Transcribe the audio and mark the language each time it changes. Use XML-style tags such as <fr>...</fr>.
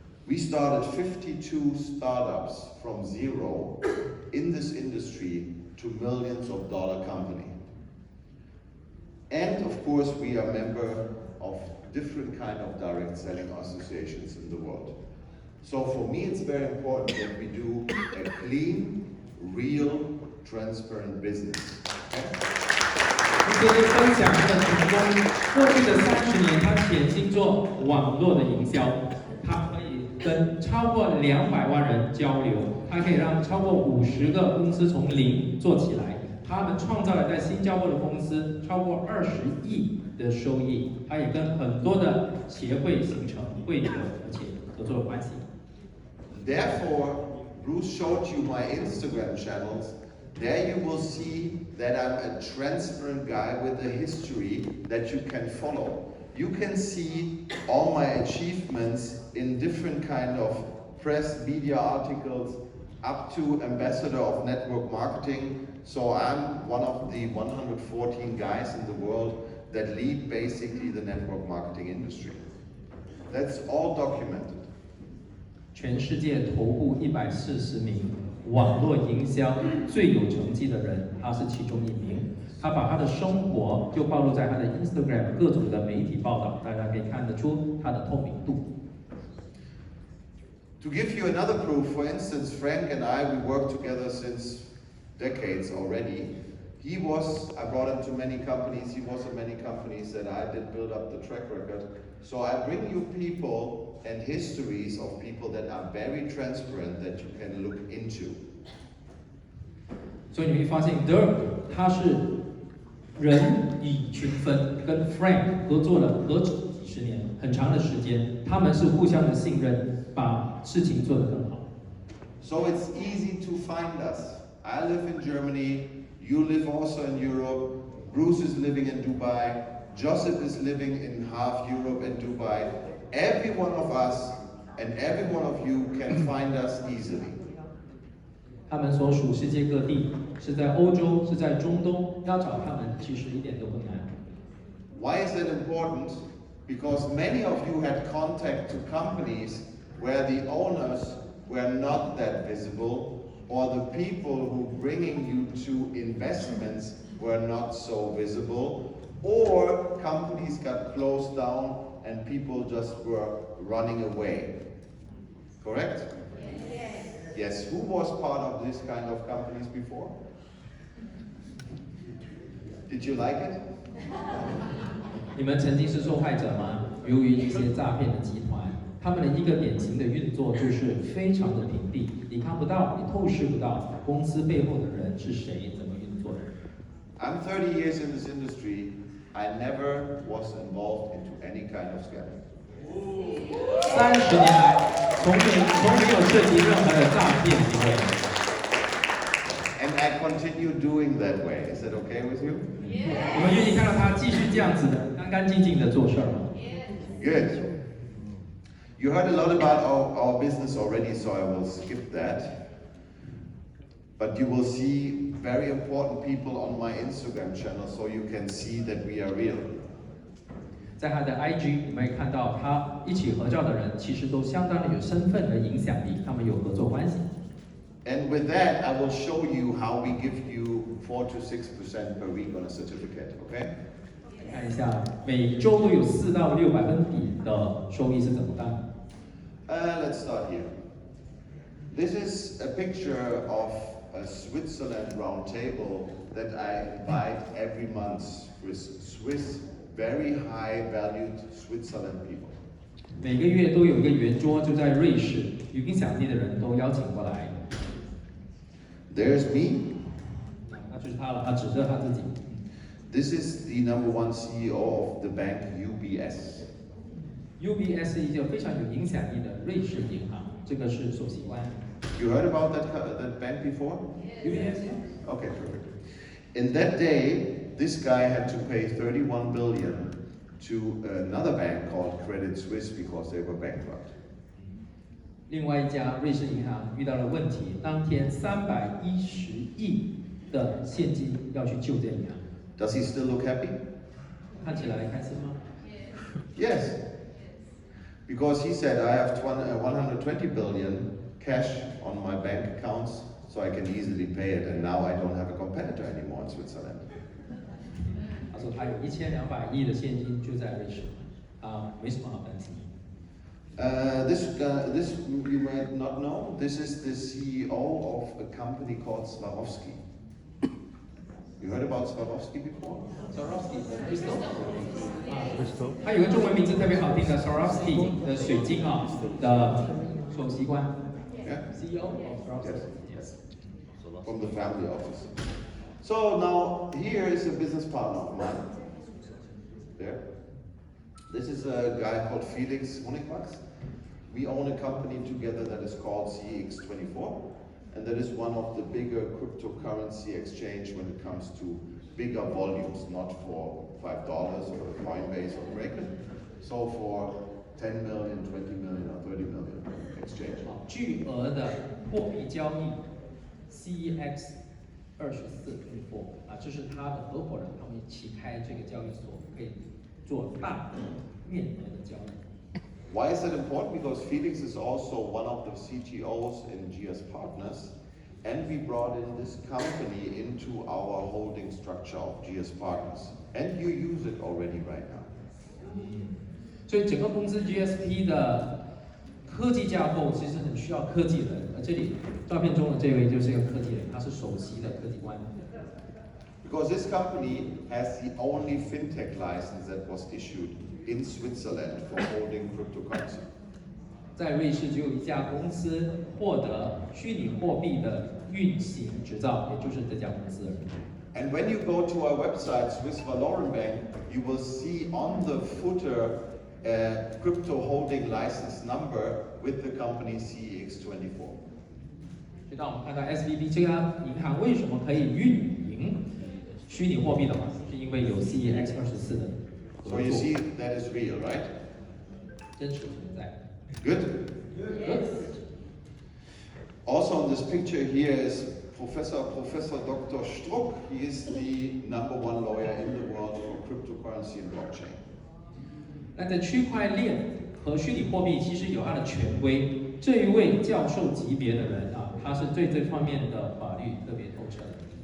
<en>We started 52 startups from zero in this industry to millions of dollar company. And of course, we are member of different kind of direct selling associations in the world. So for me, it's very important that we do a clean, real, transparent business. Okay?</en> <zh>今天分享他的成功，过去的30年，他潜心做网络的营销，他可以跟超过200万人交流，他可以让超过50个公司从零做起来。他们创造了在新加坡的公司超过20亿的收益，他也跟很多的协会形成会员，而且合作关系。</zh> <en>Therefore, Bruce showed you my Instagram channels. There you will see that I'm a transparent guy with a history that you can follow. You can see all my achievements in different kind of press, media articles, up to ambassador of network marketing. So I'm one of the 114 guys in the world that lead basically the network marketing industry. That's all documented.</en> <zh>全世界头部140名网络营销最有成绩的人，他是其中一名。他把他的生活就暴露在他的 Instagram 各种的媒体报道，大家可以看得出他的透明度。</zh> <en>To give you another proof, for instance, Frank and I, we worked together since decades already. I brought him to many companies, he was in many companies that I did build up the track record. So I bring you people and histories of people that are very transparent that you can look into.</en> <zh>所以你会发现 Dirc 他是人以群分，跟 Frank 合作了何止几十年，很长的时间，他们是互相的信任，把事情做得更好。</zh> <en>So it's easy to find us. I live in Germany, you live also in Europe, Bruce is living in Dubai, Joseph is living in half Europe and Dubai. Every one of us and every one of you can find us easily.</en> <zh>他们所属世界各地，是在欧洲，是在中东，要找他们其实一点都不难。</zh> <en>Why is that important? Because many of you had contact to companies where the owners were not that visible, or the people who bringing you to investments were not so visible, or companies got closed down and people just were running away. Correct? Yes. Yes. Who was part of this kind of companies before? Did you like it?</en> <zh>你们曾经是受害者吗？由于一些诈骗的集团，他们的一个典型的运作就是非常的屏蔽，你看不到，你透视不到公司背后的人是谁，怎么运作的。</zh> <en>I'm 30 years in this industry. I never was involved into any kind of scam.</en> <zh>30年来，从没有涉及任何的诈骗行为。</zh> <en>And I continue doing that way. Is that okay with you?</en> <zh>你们愿意看到他继续这样子的干干净净的做事吗</zh> <en>Good. You heard a lot about our business already, so I will skip that. But you will see very important people on my Instagram channel, so you can see that we are real.</en> <zh>在他的 IG， 你们会看到他一起合照的人，其实都相当的有身份和影响力，他们有合作关系。</zh> <en>And with that, I will show you how we give you 4 to 6% per week on a certificate. Okay?</en> <zh>看一下，每周都有4到6%的收益是怎么干的。</zh> <en>Let's start here. This is a picture of a Switzerland round table that I invite every month with Swiss, very high valued Switzerland people.</en> <zh>每个月都有一个圆桌，就在瑞士，有影响力的人都邀请过来。</zh> <en>There's me.</en> <zh>那就是他了，他指着他自己。</zh> <en>This is the #1 CEO of the bank UBS.</en> <zh>UBS 是一个非常有影响力的瑞士银行，这个是首席官。</zh> <en>You heard about that bank before? UBS Okay, perfect. In that day, this guy had to pay 31 billion to another bank called Credit Suisse because they were bankrupt.</en> <zh>另外一家瑞士银行遇到了问题，当天310亿的现金要去救这银行。</zh> <en>Does he still look happy?</en> <zh>看起来开心吗？</zh> <en>Yes. Because he said, I have 120 billion cash on my bank accounts, so I can easily pay it, and now I don't have a competitor anymore in Switzerland.</en> <zh>他说他有1200亿的现金就在瑞士，没什么好担心。</zh> <en>This you might not know. This is the CEO of a company called Swarovski. You heard about Swarovski before?</en> <zh>Swarovski Crystal， 他有个中文名字特别好听的 Swarovski 的水晶的首席官 ，</zh> <en>CEO of Swarovski. Yes. From the family office. So now here is a business partner of mine. There. This is a guy called Felix Honigwachs. We own a company together that is called CX24, and that is one of the bigger cryptocurrency exchange when it comes to bigger volumes, not for $5 or Coinbase or Kraken, so for 10 million, 20 million, or 30 million exchange.</en> <zh>巨额的货币交易 CEX 24这是他的合伙人，他们一起开这个交易所，可以做大的面额的交易。</zh> <en>Why is that important? Because Felix is also one of the CTOs in GS Partners, and we brought in this company into our holding structure of GS Partners, and you use it already right now.</en> <zh>所以整个公司 GSP 的科技架构其实很需要科技人，而这里照片中的这位就是一个科技人，他是首席的科技官。</zh> <en>Because this company has the only fintech license that was issued in Switzerland for holding cryptocurrency.</en> <zh>在瑞士只有一家公司获得虚拟货币的运行执照，也就是这家公司而已。</zh> <en>And when you go to our website, Swiss Valoren Bank, you will see on the footer a crypto holding license number with the company CX24.</en> <zh>所以当我们看到 SVB 这家银行为什么可以运营虚拟货币的话，是因为有 CEX 24的合</zh> <en>So</en> <zh>作。</zh> <en>you see that is real, right?</en> <zh>真实存在。</zh> <en>Good. Good. Also in this picture here is Professor Dr. Struck. He is the #1 lawyer in the world for cryptocurrency and blockchain.</en> <zh>那在区块链和虚拟货币其实有它的权威，这一位教授级别的人他是对这方面的法律特别透彻的。</zh>